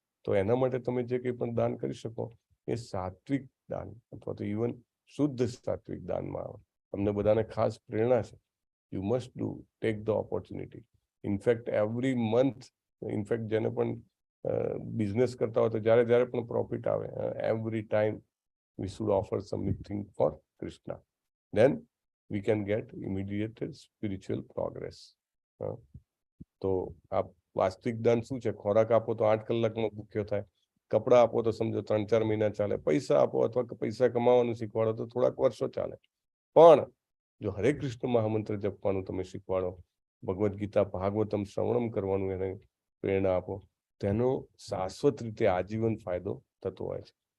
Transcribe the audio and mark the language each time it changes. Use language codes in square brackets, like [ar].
[gu] તો એના માટે તમે જે કંઈ પણ દાન કરી શકો એ સાત્વિક દાન, અથવા તો ઇવન શુદ્ધ સાત્વિક દાનમાં આવે. તમને બધાને ખાસ પ્રેરણા છે, [en] You must do, take the opportunity. In fact every month, in fact [gu] જેને પણ બિઝનેસ કરતા હોય તો જ્યારે પણ પ્રોફિટ આવે, [en] Every time we should offer something for Krishna. Then we can get immediate spiritual progress. [gu] તો આ વાસ્તવિક દાન શું છે? ખોરાક આપો તો 8 કલાકમાં ભૂખ્યો થાય, કપડા આપો તો સમજો 3-4 મહિના ચાલે, પૈસા આપો અથવા પૈસા કમાવાનું શીખવાડો તો થોડાક વર્ષો ચાલે. પણ જો હરે કૃષ્ણ મહામંત્ર જપવાનું તમે શીખવાડો, ભગવદ્ ગીતા, ભાગવતમ શ્રવણમ કરવાનું એને પ્રેરણા આપો, તેનો શાશ્વત રીતે આજીવન ફાયદો થતો હોય છે.